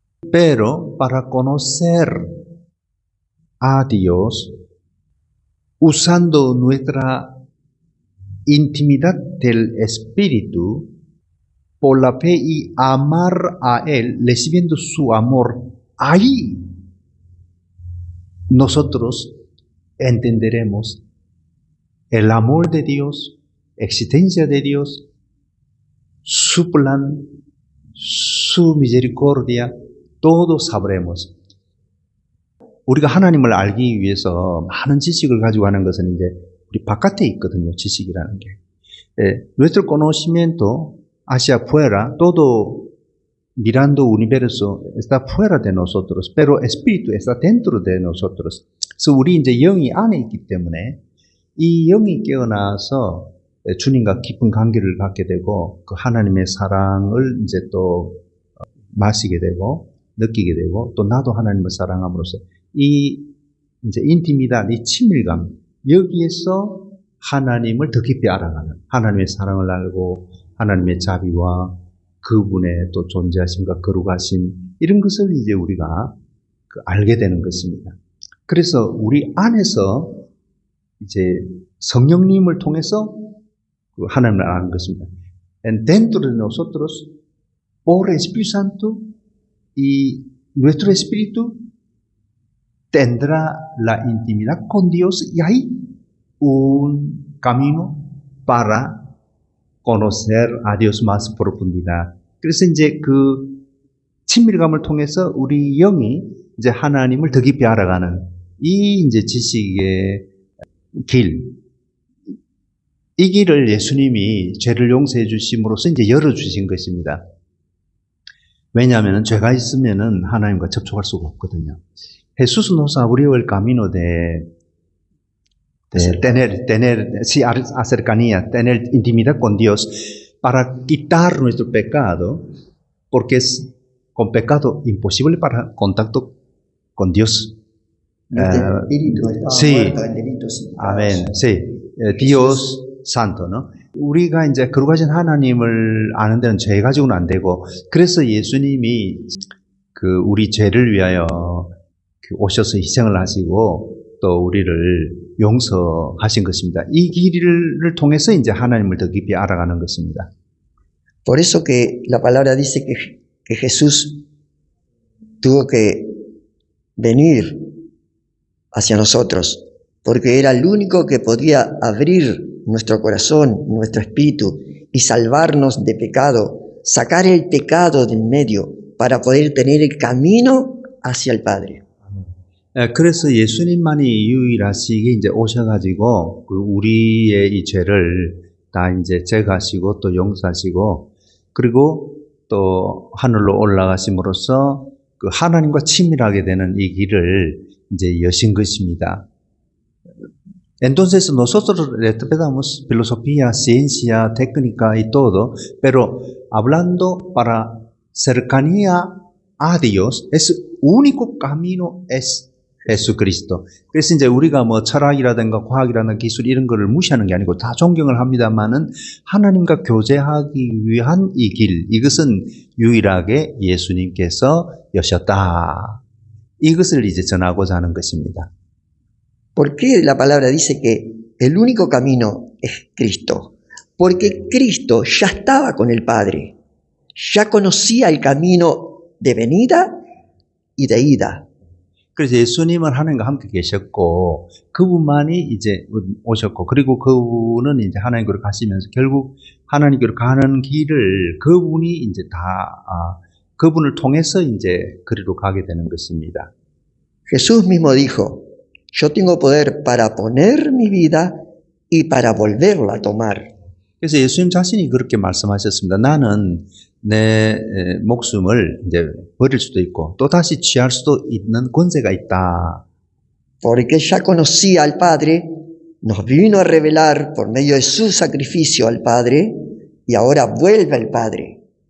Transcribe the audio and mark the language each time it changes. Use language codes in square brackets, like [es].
[es] Pero para conocer a Dios, usando nuestra intimidad del Espíritu, por la fe y amar a Él, recibiendo su amor, ahí nosotros entenderemos el amor de Dios, existencia de Dios, su plan, su misericordia, todo sabremos. [ko] 우리가 하나님을 알기 위해서 많은 지식을 가지고 하는 것은 이제 우리 바깥에 있거든요, 지식이라는 게. [es] Nuestro conocimiento hacia afuera, todo mirando universo está fuera de nosotros, pero espíritu está dentro de nosotros. [ko] 그래서 우리 이제 영이 안에 있기 때문에 이 영이 깨어나서 주님과 깊은 관계를 갖게 되고 그 하나님의 사랑을 이제 또 마시게 되고 느끼게 되고 또 나도 하나님을 사랑함으로써 이 이제 인티미다, 이 친밀감 여기에서 하나님을 더 깊이 알아가는 하나님의 사랑을 알고 하나님의 자비와 그분의 또 존재하심과 거룩하심 이런 것을 이제 우리가 알게 되는 것입니다. 그래서 우리 안에서 이제 성령님을 통해서 하나님을 아는 것입니다. [es] En dentro de nosotros, por Espíritu Santo, y nuestro espíritu tendrá la intimidad con Dios y hay un camino para conocer a Dios más profundidad. [ko] 그래서 이제 그 친밀감을 통해서 우리 영이 이제 하나님을 더 깊이 알아가는 이 이제 지식의 길, 이 길을 예수님이 죄를 용서해 주심으로써 이제 열어주신 것입니다. 왜냐하면 죄가 있으면은 하나님과 접촉할 수가 없거든요. [es] Jesús nos abrió el camino de tener cercanía, tener intimidad con Dios para quitar nuestro pecado, porque es con pecado imposible para contacto con Dios. Nuestro espíritu estaba sí. muerto en delitos y pecados. 아멘. Sí. Dios Santo, ¿no? [ko] 우리가 이제 거룩하신 하나님을 아는 데는 죄 가지고는 안 되고, 그래서 예수님이 그 우리 죄를 위하여 오셔서 희생을 하시고 또 우리를 용서하신 것입니다. 이 길을 통해서 이제 하나님을 더 깊이 알아가는 것입니다. [es] Por eso que la palabra dice que Jesús tuvo que venir hacia nosotros, porque era el único que podía abrir nuestro corazón, nuestro espíritu y salvarnos de pecado, sacar el pecado del medio para poder tener el camino hacia el Padre. [ko] 그래서 예수님만이 유일하시게 이제 오셔가지고 그 우리의 이 죄를 다 이제 제거하시고 또 용서하시고 그리고 또 하늘로 올라가심으로써 그 하나님과 친밀하게 되는 이 길을 이제 여신 것입니다. [es] Entonces nosotros respetamos filosofía, ciencia, técnica y todo, pero hablando para cercanía a Dios, es único camino es 예수그리스도. [ko] 그래서 이제 우리가 뭐 철학이라든가 과학이라든가 기술 이런 거를 무시하는 게 아니고 다 존경을 합니다만은 하나님과 교제하기 위한 이 길, 이것은 유일하게 예수님께서 여셨다. 이것을 이제 전하고자 하는 것입니다. [es] ¿Por qué la palabra dice que el único camino es Cristo? Porque Cristo ya estaba con el Padre, ya conocía el camino de venida y de ida. [ko] 그래서 예수님은 하나님과 함께 계셨고 그분만이 이제 오셨고 그리고 그분은 이제 하나님께로 가시면서 결국 하나님께로 가는 길을 그분이 이제 다 그분을 통해서 이제 그리로 가게 되는 것입니다. [es] Jesús mismo dijo, yo tengo poder para poner mi vida y para volverla a tomar. [ko] 그래서 예수님 자신이 그렇게 말씀하셨습니다. 나는 내 목숨을 이제 버릴 수도 있고 또 다시 취할 수도 있는 권세가 있다. [es] Porque ya conocía al Padre, nos vino a revelar por medio de su sacrificio al Padre y ahora vuelve al Padre.